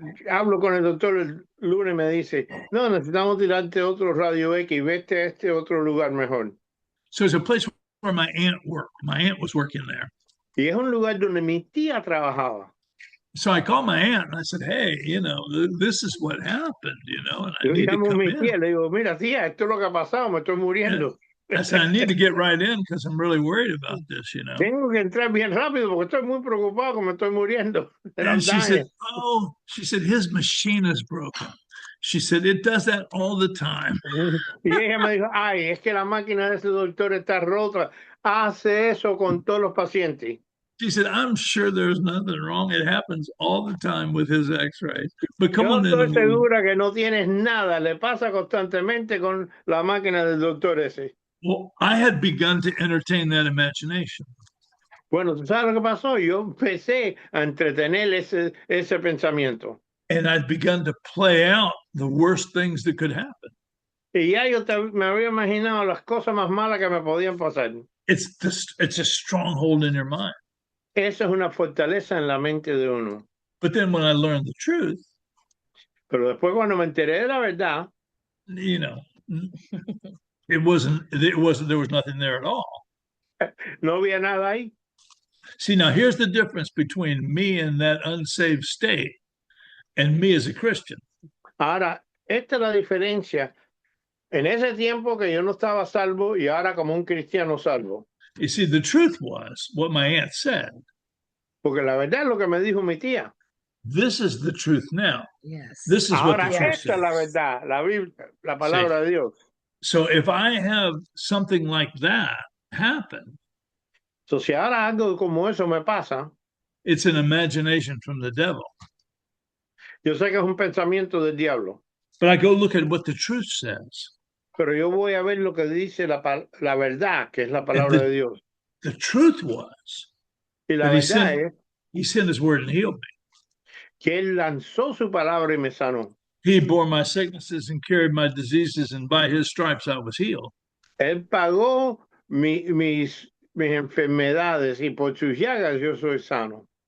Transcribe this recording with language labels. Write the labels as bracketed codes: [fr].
[es] Hablo con el doctor el lunes y me dice, no, necesitamos tirarte otro radio X y vete a este otro lugar mejor. [en] So it's a place where my aunt worked. My aunt was working there. [es] Y es un lugar donde mi tía trabajaba. [en] So I called my aunt and I said, hey, this is what happened, and I need to come in. [es] Le digo, mira, tía, esto es lo que ha pasado, me estoy muriendo. [en] I said, I need to get right in because I'm really worried about this, you know. [es] Tengo que entrar bien rápido porque estoy muy preocupado, que me estoy muriendo. [en] And she said, she said, his machine is broken. She said, it does that all the time. [es] Y ella me dijo, ay, es que la máquina de ese doctor está rota. Hace eso con todos los pacientes. [en] She said, I'm sure there's nothing wrong. It happens all the time with his x-rays. But come [es] Yo [en] on in. [es] estoy segura que no tienes nada. Le pasa constantemente con la máquina del doctor ese. [en] Well, I had begun to entertain that imagination. [es] Bueno, ¿tú sabes lo que pasó? Yo empecé a entretener ese pensamiento. [en] And I'd begun to play out the worst things that could happen. [es] Y ya yo me había imaginado las cosas más malas que me podían pasar. [en] It's a stronghold in your mind. [es] Eso es una fortaleza en la mente de uno. [en] But then when I learned the truth, [es] pero después cuando me enteré de la verdad, [en] you know, there was nothing there at all. [es] No había nada ahí. [en] See, now here's the difference between me in that unsaved state and me as a Christian. [es] Ahora, esta es la diferencia en ese tiempo que yo no estaba salvo y ahora como un cristiano salvo. [en] You see, the truth was what my aunt said. [es] Porque la verdad es lo que me dijo mi tía. [en] This is the truth now. Yes. This is [es] ahora, [en] what the truth [es] esta es la verdad, la Biblia, la palabra de Dios. [en] So if I have something like that happen, [es] so si ahora algo como eso me pasa, [en] it's an imagination from the devil. [es] Yo sé que es un pensamiento del diablo. [en] But I go look at what the truth says. [es] Pero yo voy a ver lo que dice la verdad, que es la palabra de Dios. [en] The truth was [es] y la verdad es [en] he sent his word and healed me. [es] Que él lanzó su palabra y me sanó. [en] He bore my sicknesses and carried my diseases, and by his stripes I was healed. [es] Él pagó mis enfermedades y por sus llagas yo soy sano.